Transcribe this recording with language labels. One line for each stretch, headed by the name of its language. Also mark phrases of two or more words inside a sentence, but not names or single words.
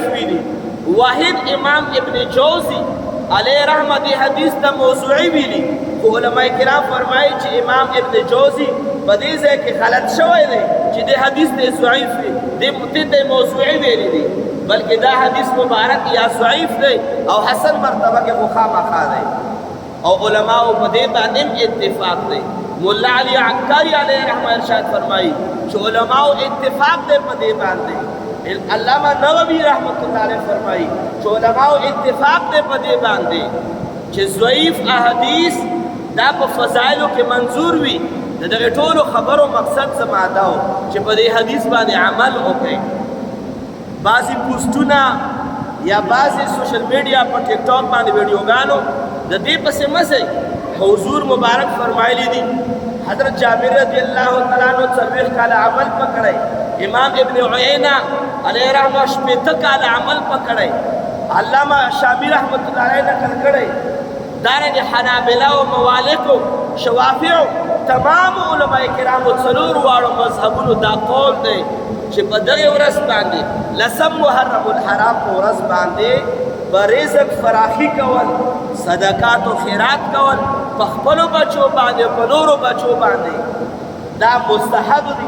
Pashto: ویلي واحد امام ابن جوزی علیه رحمه دې حدیث ته موضوعي ویلي خو علماء کرام فرمایي چې امام ابن جوزی په دې ځای کې غلط شوی دی چې دې حدیث ته ضعیف دی دې ته موضوعي ویلي دي بلکې دا حدیث مبارک یا ضعیف دی او حسن مرتبه کې خامخا دی او علماء په دې باندې اتفاق دی مولا علی عنقری
Arabic: علیہ رحمہ
Pashto: ارشاد فرمائی چې علماء اتفاق دے پدے باندے علامہ نووی
Arabic: رحمت اللہ علیہ
Pashto: فرمائی چې علماء اتفاق دے پدے باندے چې ضعیف احادیث دا په فضائلو کې منظور وي د دغه ټولو خبرو مقصد زما دا و چې په دې حدیث باندې عمل وکړي. بعضې پوسټونه یا بعضې
English: social media
Pashto: په ټیک ټاک باندې ویډیوګانو د دې پسې مه ځئ. حضور مبارک فرمایلی دي حضرت جابر
Arabic: رضی الله تعالی عنہ
Pashto: 40 کاله عمل پکړی، امام ابن عیینہ علیہ رحمہ 80 کاله عمل پکړی، علامہ شامی
Arabic: رحمت اللہ علیہ
Pashto: نقل کړی، دارنګ حنابلہ او موالک شوافع تمام علماء کرامو څلور واړو مذهبونو دا قول دی چې په دغه ورځ باندې لسم محرم الحرام په ورځ باندې به رزق فراخي کول، صدقات و خیرات کول په خپلو بچو باندې په نورو بچو باندې دا مستحب دي.